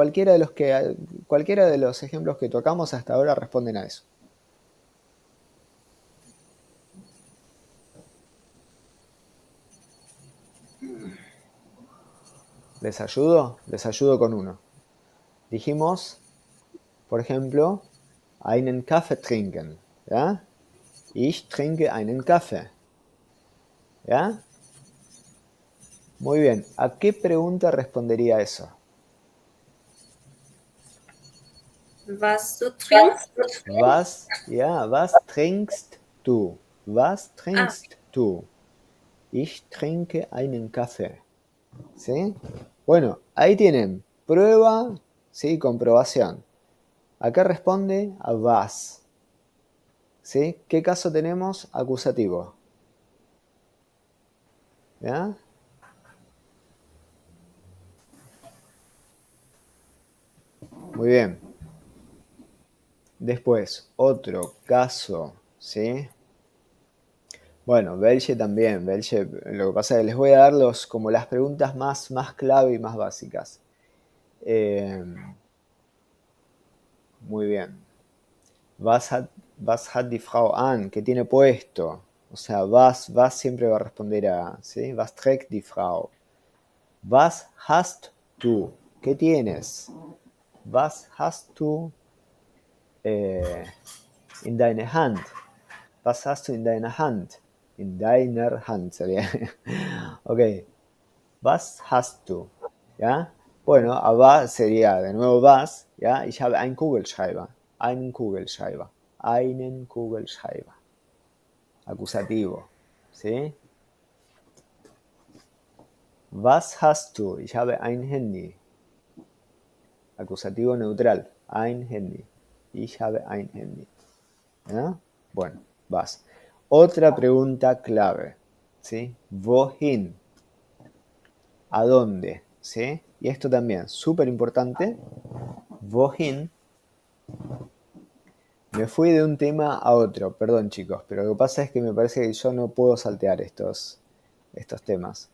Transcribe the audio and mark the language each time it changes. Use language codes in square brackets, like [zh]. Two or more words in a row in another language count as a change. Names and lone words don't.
[es] Cualquiera de los ejemplos que tocamos hasta ahora responden a eso. ¿Les ayudo? Les ayudo con uno. Dijimos, por ejemplo, [de] einen Kaffee trinken. ¿Ya? Ich trinke einen Kaffee. [es] ¿Ya? Muy bien. ¿A qué pregunta respondería eso? [de] Was du trinkst? Was trinkst du? Was Ah, trinkst du? Ich trinke einen Kaffee. [es] ¿Sí? Bueno, ahí tienen prueba, ¿sí? Comprobación. Acá responde a was. ¿Sí? ¿Qué caso tenemos? Acusativo. ¿Ya? Muy bien. Después, otro caso, ¿sí? Bueno, welche también, welche, lo que pasa es que les voy a dar como las preguntas más clave y más básicas. Muy bien. [de] Was hat die Frau an? [es] ¿Qué tiene puesto? O sea, was siempre va a responder a, ¿sí? [de] Was trägt die Frau? Was hast du? [es] ¿Qué tienes? [de] Was hast du in deiner Hand? Was hast du in deiner Hand? In deiner Hand sería. Ok. Was hast du? [es] ¿Ya? Bueno, a was sería de nuevo was, ¿ya? [de] Ich habe einen Kugelschreiber. Einen Kugelschreiber. Einen Kugelschreiber. [es] Acusativo. ¿Sí? [de] Was hast du? Ich habe ein Handy. [es] Acusativo neutral. [de] Ein Handy. Ich habe ein Handy. [es] ¿Ya? Bueno, vas. Otra pregunta clave. ¿Sí? Wohin. ¿A dónde? ¿Sí? Y esto también, súper importante. [de] Wohin. [es] Me fui de un tema a otro, perdón chicos, pero lo que pasa es que me parece que yo no puedo saltear estos temas.